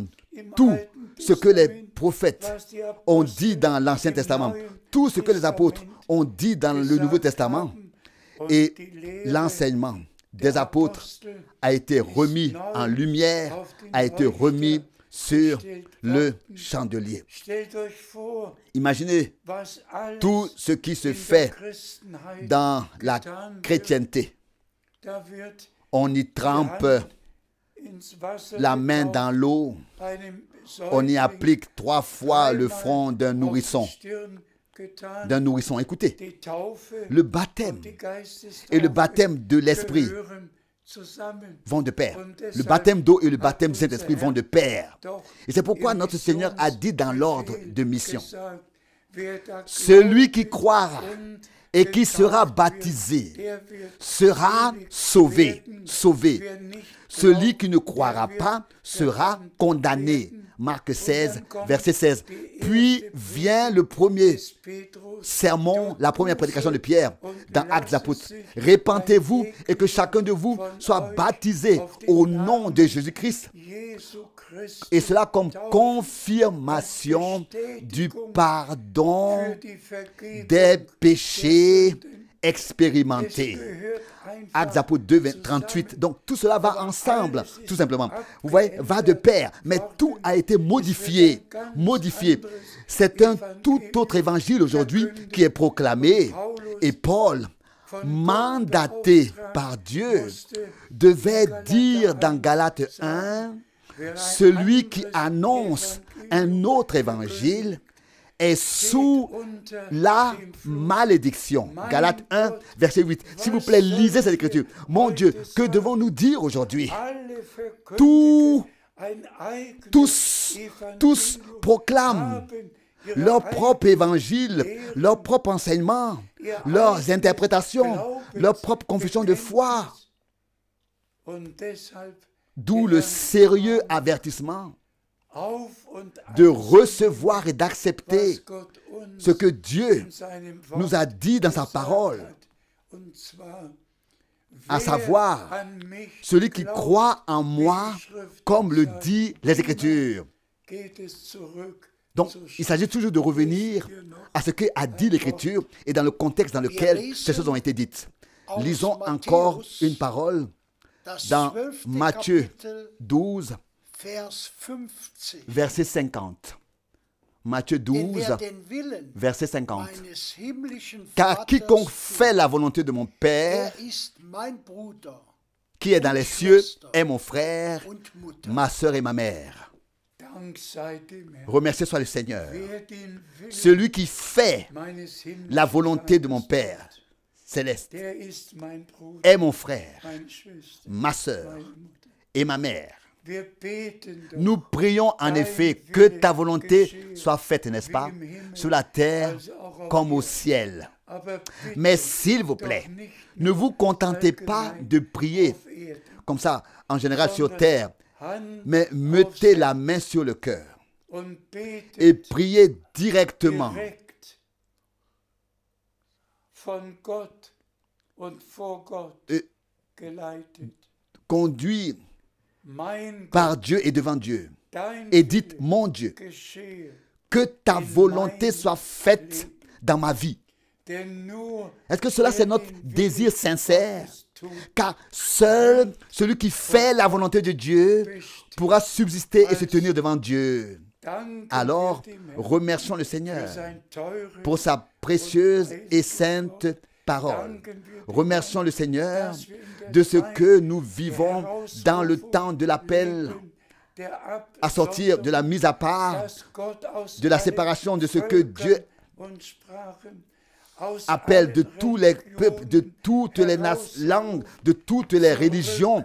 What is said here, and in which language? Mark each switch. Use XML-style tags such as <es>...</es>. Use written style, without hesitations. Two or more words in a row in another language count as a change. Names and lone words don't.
<fr>Tout ce que les prophètes ont dit dans l'Ancien Testament, tout ce que les apôtres ont dit dans le Nouveau Testament, et l'enseignement des apôtres a été remis en lumière, a été remis sur le chandelier.</fr> <de>Stellt euch vor,</de> <fr>Imaginez</fr> <de>was alles</de> <fr>tout ce qui se</fr> <de>in der</de> <fr>fait</fr> <de>Christenheit</de> <fr>dans la</fr> <de>getan wird.</de> <fr>chrétienté.</fr> <de>Da wird</de> <fr>On y</fr> <de>die</de> <fr>trempe</fr> <de>Hand ins Wasser</de> <fr>la main</fr> <de>getaucht,</de> <fr>dans l'eau.</fr> <de>einem</de> <fr>On y</fr> <de>Säugling</de> <fr>applique 3 fois le</fr> <de>dreimal</de> <fr>front d'un</fr> <de>auf die</de> <fr>nourrisson.</fr> <de>Stirn getan.</de> <fr>D'un nourrisson. Écoutez,</fr> <de>Die Taufe</de> <fr>le baptême</fr> <de>und die Geistestaufe</de> <fr>et le baptême de l'Esprit</fr> <de>gehören zusammen.</de> <fr>vont de pair.</fr> <de>Und</de> <fr>Le</fr> <de>deshalb</de> <fr>baptême d'eau et le</fr> <de>hat</de> <fr>baptême du</fr> <de>unser</de> <fr>Saint-Esprit</fr> <de>Herr</de> <fr>vont de pair.</fr> <de>doch</de> <fr>Et c'est pourquoi</fr> <de>im</de> <fr>notre Seigneur a dit dans l'ordre de</fr> <de>Missionsbefehl</de> <fr>mission,</fr> <de>gesagt, wer da</de> <fr>celui qui</fr> <de>glaubt</de> <fr>croira</fr> <de>und</de> <fr>et qui sera</fr> <de>getauft</de> <fr>baptisé</fr> <de>wird, der wird</de> <fr>sera</fr> <de>selig</de> <fr>sauvé,</fr> <de>werden.</de> <fr>sauvé.</fr> <de>Wer nicht</de> <fr>Celui</fr> <de>glaubt,</de> <fr>qui ne croira</fr> <de>der</de> <fr>pas</fr> <de>wird</de> <fr>sera</fr> <de>verdammt</de> <fr>condamné.</fr> <de>werden.</de> <fr>Marc</fr> <de>Und</de> <fr>16,</fr> <de>dann kommt</de> <fr>verset 16.</fr> <de>die</de> <fr>Puis</fr> <de>erste</de> <fr>vient le premier</fr> <de>des Petrus,</de> <fr>sermon, la première prédication de Pierre dans Actes des Apôtres.</fr> <de>sich</de> <fr>Repentez-vous</fr> <de>ein</de> <fr>et que chacun de vous</fr> <de>von</de> <fr>soit</fr> <de>euch</de> <fr>baptisé</fr> <de>auf den</de> <fr>au</fr> <de>Namen</de> <fr>nom de Jésus-Christ.</fr> <de>Jesu Christi</de> <fr>Et cela comme</fr> <de>taufen,</de> <fr>confirmation du pardon</fr> <de>für die Vergebung</de> <fr>des péchés</fr> <de>der Sünden. Es</de> <fr>expérimentés.</fr> <de>gehört einfach</de> <fr>Actes des Apôtres 2,</fr> <de>zusammen.</de> <fr>38. Donc tout cela va ensemble,</fr> <de>alles</de> <fr>tout</fr> <de>ist</de> <fr>simplement. Vous voyez, va de pair. Mais tout a été modifié. Modifié. C'est un tout autre évangile aujourd'hui qui est proclamé. Et Paul, mandaté par Dieu, devait dire dans Galates 1, celui qui annonce un autre évangile est sous la malédiction. Galates 1, verset 8. S'il vous plaît, lisez cette écriture. Mon Dieu, que devons-nous dire aujourd'hui?</fr> <de>Alle verkündigen</de> <fr>Tous,</fr> <de>ein eigenes</de> <fr>tous</fr> <de>Evangelium,</de> <fr>proclament</fr> <de>haben ihre</de> <fr>leur propre évangile, leur propre enseignement, leurs interprétations, leur propre confession de foi.</fr> <de>Und deshalb</de> <fr>D'où le sérieux avertissement</fr> <de>auf und</de> <fr>de</fr> <de>an,</de> <fr>recevoir et d'accepter</fr> <de>was Gott uns</de> <fr>ce que Dieu</fr> <de>in seinem Wort</de> <fr>nous a dit dans sa</fr> <de>gesagt</de> <fr>parole,</fr> <de>hat. Und zwar,</de> <fr>à</fr> <de>wer</de> <fr>savoir</fr> <de>an mich</de> <fr>celui qui</fr> <de>glaubt,</de> <fr>croit en moi, comme le dit les Écritures.</fr> <de>geht es zurück</de> <fr>Donc,</fr> <de>zur</de> <fr>il s'agit toujours de revenir à ce qu'a dit l'Écriture et dans le contexte dans lequel ces choses ont été dites. Lisons encore une parole</fr> <de>Das</de> <fr>dans</fr> <de>12.</de> <fr>Matthieu</fr> <de>Kapitel,</de> <fr>12,</fr> <de>Vers 50.</de> <fr>verset 50. Matthieu</fr> <de>Denn</de> <fr>12,</fr> <de>wer den Willen</de> <fr>verset 50.</fr> <de>meines himmlischen</de> <fr>Car</fr> <de>Vaters</de> <fr>quiconque fait</fr> <de>tut,</de> <fr>la volonté de mon Père,</fr> <de>der ist mein Bruder</de> <fr>qui est dans les cieux, est mon frère,</fr> <de>und Mutter.</de> <fr>ma sœur et ma mère.</fr> <de>Dank sei dem Herrn.</de> <fr>Remercié soit le Seigneur.</fr> <de>Wer den Willen</de> <fr>Celui qui fait</fr> <de>meines himmlischen</de> <fr>la volonté de mon</fr> <de>Vaters</de> <fr>Père</fr> <de>tut,</de> <fr>céleste</fr> <de>der ist mein Bruder,</de> <fr>est mon frère,</fr> <de>meine Schwester,</de> <fr>ma sœur</fr> <de>meine Mutter.</de> <fr>et ma mère.</fr> <de>Wir beten doch,</de> <fr>Nous prions en effet que ta volonté soit faite, n'est-ce pas, sur la terre comme au ciel.</fr> <de>aber bitte</de> <fr>Mais s'il vous plaît,</fr> <de>doch nicht</de> <fr>ne vous contentez pas de prier</fr> <de>auf Erden,</de> <fr>comme ça, en général sur terre,</fr> <de>Hand</de> <fr>mais mettez la main sur le cœur</fr> <de>und betet</de> <fr>et priez directement.</fr> <de>direkt von Gott und vor Gott</de> <fr>Et</fr> <de>geleitet.</de> <fr>conduit</fr> <de>Mein Gott,</de> <fr>par Dieu et devant Dieu.</fr> <de>dein</de> <fr>Et dites,</fr> <de>Wille</de> <fr>mon Dieu,</fr> <de>geschehe,</de> <fr>que ta volonté soit faite dans ma vie.</fr> <de>denn nur</de> <fr>Est-ce que cela c'est</fr> <de>wer</de> <fr>notre</fr> <de>den Willen</de> <fr>désir sincère?</fr> <de>Gottes tut,</de> <fr>Car seul celui qui fait la volonté de Dieu pourra subsister et se tenir devant Dieu.</fr> <de>danken</de> <fr>Alors,</fr> <de>wir dem Herrn</de> <fr>remercions le</fr> <de>für</de> <fr>Seigneur</fr> <de>sein teures</de> <fr>pour sa précieuse et sainte parole. Remercions le Seigneur de ce que nous vivons dans le temps de l'appel à sortir de la mise à part, de la séparation de ce que Dieu appelle de tous les peuples, de toutes les langues, de toutes les religions.</fr>